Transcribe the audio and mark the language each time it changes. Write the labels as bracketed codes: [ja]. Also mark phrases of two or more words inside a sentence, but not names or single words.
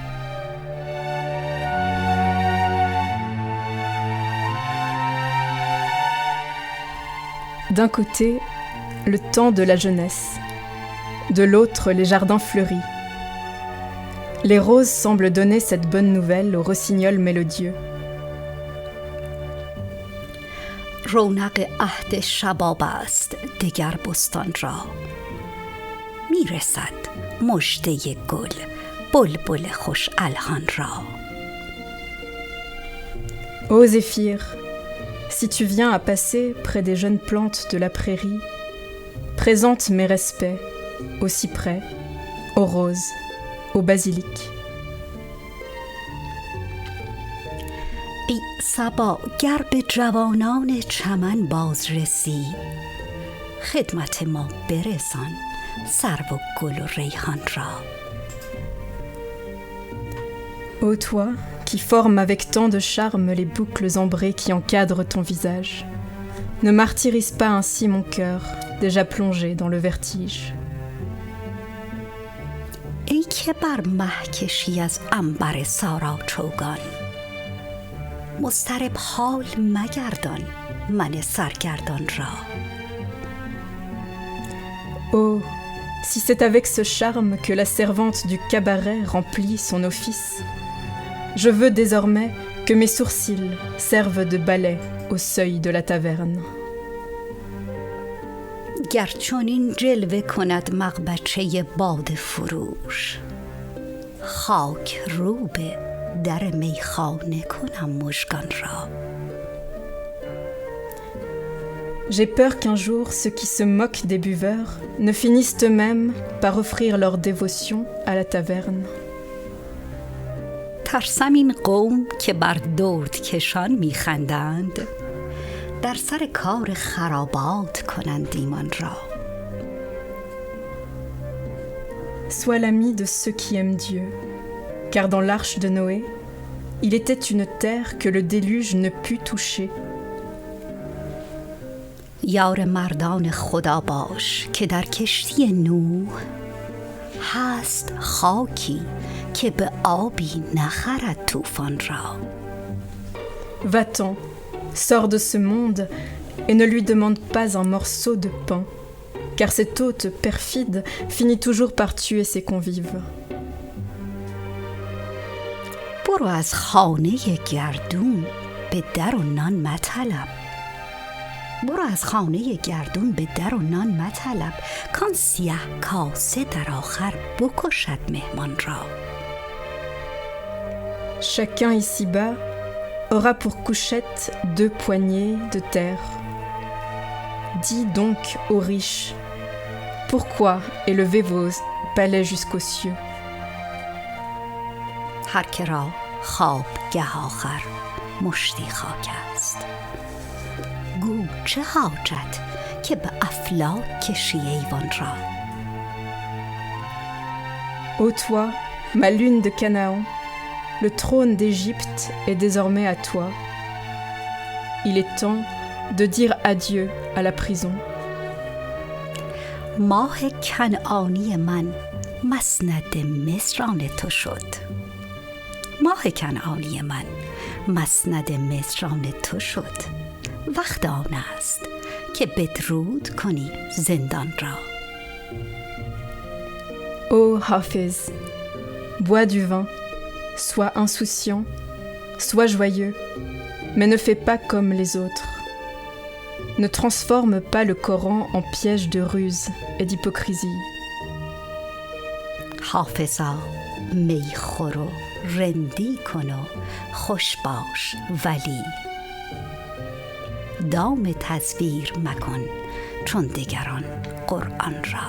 [fr] D'un côté, le temps de la jeunesse. De l'autre, les jardins fleuris. Les roses semblent donner cette bonne nouvelle au rossignol mélodieux. [fa] رونق عهد شباب است دگر بستان را میرسد مژده گل بلبل خوش الحان را. [fr] Ô Zéphyr, si tu viens à passer près des jeunes plantes de la prairie, présente mes respects aux cyprès, aux roses, au basilic. [fa] ای صبا گر به جوانان چمن باز رسی خدمت ما برسان سرو و گل و ریحان را. [fr] Ô toi, qui formes avec tant de charme les boucles ambrées qui encadrent ton visage, ne martyrise pas ainsi mon cœur, déjà plongé dans le vertige. [fa] ای که بر مه کشی از عنبر سارا چوگان، مضطرب حال مگردان من سرگردان را. [fr] Oh, si c'est avec ce charme que la servante du cabaret remplit son office, je veux désormais que mes sourcils servent de balai au seuil de la taverne. [fa] گر چنین جلوه کند مغبچه باده فروش، خاک رو به در میخانه کنم مژگان را. [fr] J'ai peur qu'un jour ceux qui se moquent des buveurs ne finissent eux-mêmes par offrir leur dévotion à la taverne. [fa] ترسم این قوم که بر درد کشان میخندند، در سر کار خرابات کنند ایمان را. [fr] Sois l'ami de ceux qui aiment Dieu, car dans l'arche de Noé, il était une terre que le déluge ne put toucher. [fa] یار مردان خدا باش که در کشتی نوح هست خاکی که به آبی نخرد طوفان را. [fr] Va-t'en, sors de ce monde et ne lui demande pas un morceau de pain, car cet hôte perfide finit toujours par tuer ses convives. [fa] برو از خانه گردون به در و نان مطلب. برو از خانه گردون به در و نان مطلب، کان سیه کاسه در آخر بکشد مهمان را. [fr] Chacun ici-bas aura pour couchette 2 poignées de terre. Dis donc aux riches, pourquoi élevez vos palais jusqu'aux cieux? [fa] هر که را خواب گه آخر مشتی خاک است، گو چه حاجت که به افلاک کشی ایوان را. [fr] Ô toi, ma lune de Canaan, le trône d'Égypte est désormais à toi. Il est temps de dire adieu à la prison. [fa] ماه کنعانی من مسند مصران تو شد. ماه کنعانی من مسند مصران تو شد. وقت آن است که بدرود کنی زندان را. [fr] Ô Hafez, bois du vin, sois insouciant, sois joyeux, mais ne fais pas comme les autres. Ne transforme pas le Coran en piège de ruse et d'hypocrisie. [fa] حافظا می خور و رندی کن و خوش باش ولی دام تصویر مکن چون دیگران قرآن را.